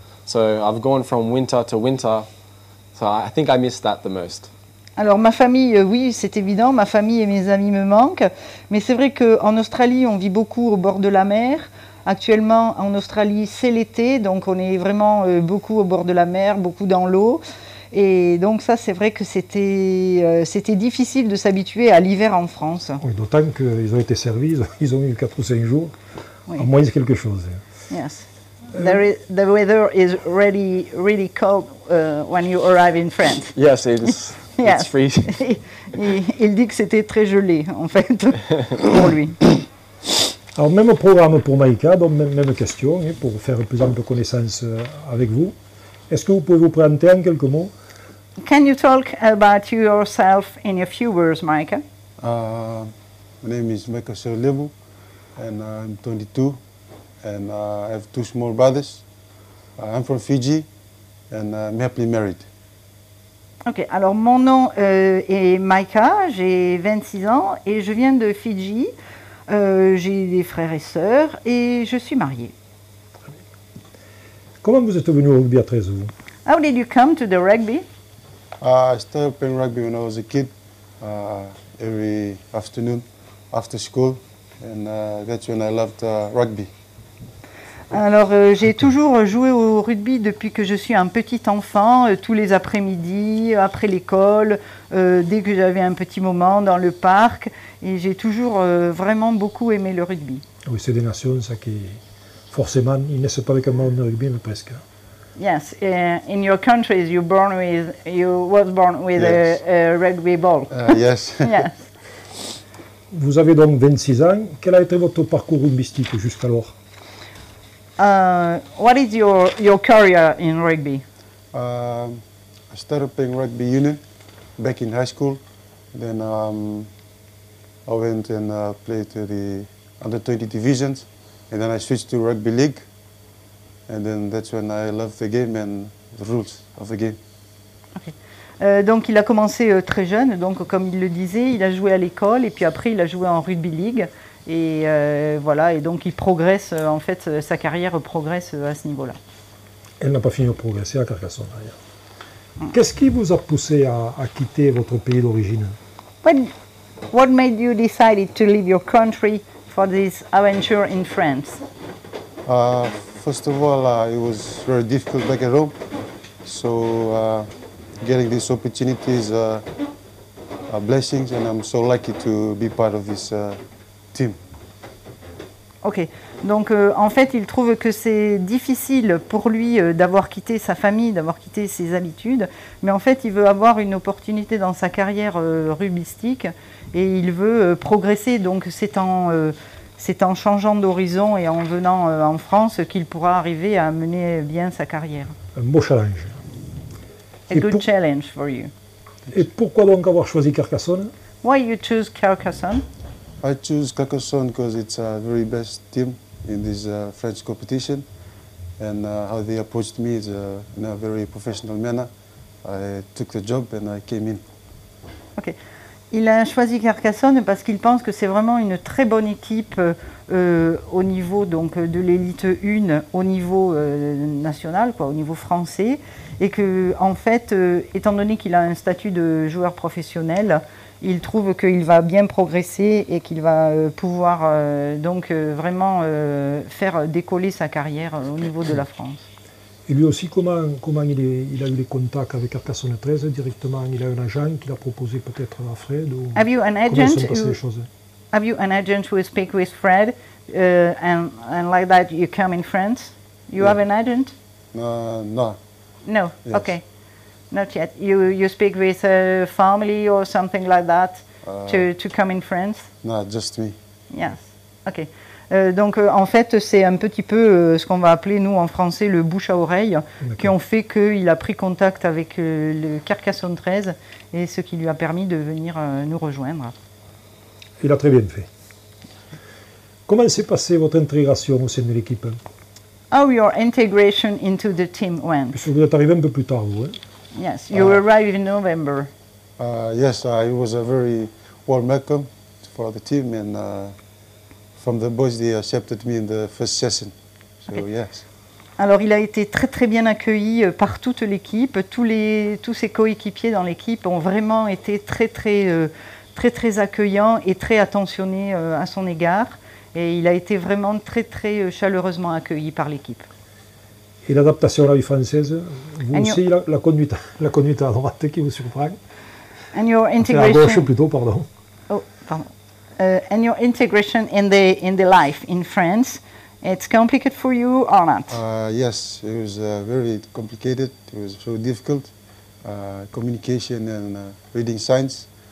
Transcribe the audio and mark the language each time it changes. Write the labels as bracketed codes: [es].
[en] So I've gone from winter to winter. So I think I miss that the most. [fr] Alors ma famille, oui, c'est évident, ma famille et mes amis me manquent, mais c'est vrai qu'en Australie, on vit beaucoup au bord de la mer. Actuellement, en Australie, c'est l'été, donc on est vraiment beaucoup au bord de la mer, beaucoup dans l'eau. Et donc ça, c'est vrai que c'était difficile de s'habituer à l'hiver en France. Oui, d'autant qu'ils ont été servis, ils ont eu 4 ou 5 jours, Oui. à moins quelque chose. [en] Yes. The weather is really cold when you arrive in France. Yes, it's Yes. it's freezing. [fr] Il dit que c'était très gelé, en fait, pour lui. Alors, même programme pour Maïka, donc même question, hein, pour faire plus ample connaissance avec vous. Est-ce que vous pouvez vous présenter en quelques mots? [en] Can you talk about yourself in a few words, Micah? My name is Micah Serlebu, and I'm 22, and I have 2 small brothers. I'm from Fiji, and I'm happily married. [fr] Ok, alors mon nom est Micah, j'ai 26 ans et je viens de Fidji. J'ai des frères et sœurs et je suis mariée. Comment vous êtes venu au rugby à 13 vous? [en] How did you come to the rugby? I started playing rugby when I was a kid, every afternoon after school, and that's when I loved rugby. [fr] Alors j'ai toujours joué au rugby depuis que je suis un petit enfant, tous les après-midi, après l'école, dès que j'avais un petit moment dans le parc, et j'ai toujours vraiment beaucoup aimé le rugby. Oui, c'est des nations, ça qui forcément, ils naissent pas avec un ballon de rugby, mais presque. [en] Yes, in your countries you was born with Yes. a rugby ball. Yes. Yes. [fr] Vous avez donc 26 ans. Quel a été votre parcours rugbystique jusqu'alors? [en] What is your career in rugby? I started playing rugby union back in high school. Then I went and played to the under-20 divisions, and then I switched to rugby league. And then that's when I loved the game and the rules of the game. [fr] Donc il a commencé très jeune, donc comme il le disait, il a joué à l'école et puis après il a joué en rugby league et voilà, et donc il progresse, en fait sa carrière progresse à ce niveau-là. Elle n'a pas fini de progresser à Carcassonne d'ailleurs. Qu'est-ce qui vous a poussé à quitter votre pays d'origine? [en] What made you decide to leave your country for this adventure in France? First of all, it was very difficult back at home, so getting these opportunities are blessings, and I'm so lucky to be part of this team. [fr] Ok, donc en fait il trouve que c'est difficile pour lui d'avoir quitté sa famille, d'avoir quitté ses habitudes, mais en fait il veut avoir une opportunité dans sa carrière rugbystique et il veut progresser, donc c'est en changeant d'horizon et en venant en France qu'il pourra arriver à mener bien sa carrière. Un beau challenge. [en] A good challenge for you. [fr] Et pourquoi donc avoir choisi Carcassonne? [en] Why you choose Carcassonne? I choose Carcassonne because it's a very best team in this French competition, and how they approached me is in a very professional manner. I took the job and I came in. Ok. [fr] Il a choisi Carcassonne parce qu'il pense que c'est vraiment une très bonne équipe au niveau donc, de l'élite 1, au niveau national, quoi, au niveau français, et que en fait, étant donné qu'il a un statut de joueur professionnel, il trouve qu'il va bien progresser et qu'il va pouvoir donc vraiment faire décoller sa carrière au niveau de la France. Et lui aussi, comment il a eu les contacts avec Carcassonne 13 directement? Il a un agent qui l'a proposé peut-être à Fred ou... [en] Have you an [fr] Comment [en] agent [fr] se sont passées les choses? [en] Have you an agent who speak with Fred and like that you come in France? You have an agent? No. No. Yes. Okay. Not yet. You speak with a family or something like that to come in France? No, just me. Yes. Ok. [fr] Donc en fait c'est un petit peu ce qu'on va appeler nous en français le bouche à oreille qui ont fait qu'il a pris contact avec le Carcassonne 13 et ce qui lui a permis de venir nous rejoindre. Il a très bien fait. Comment s'est passée votre intégration au sein de l'équipe? [en] How your integration into the team went? [fr] Puisque vous êtes arrivé un peu plus tard, vous, hein? [en] Yes, you arrived in November. Yes, it was a very warm welcome for the team, and from the boys they accepted me in the first session. So Okay. yes. [fr] Alors il a été très très bien accueilli par toute l'équipe. Tous ses coéquipiers dans l'équipe ont vraiment été très accueillants et très attentionnés à son égard. Et il a été vraiment très chaleureusement accueilli par l'équipe. Et l'adaptation à la vie française, vous [en] And [fr] aussi, la conduite à droite qui vous surprend? [en] And your [fr] Enfin, à [en] integration. [fr] gauche plutôt, pardon. Oh, pardon. [en] And your integration in the life in France, it's complicated for you or not? Yes, it was very complicated. It was so difficult, communication and reading signs.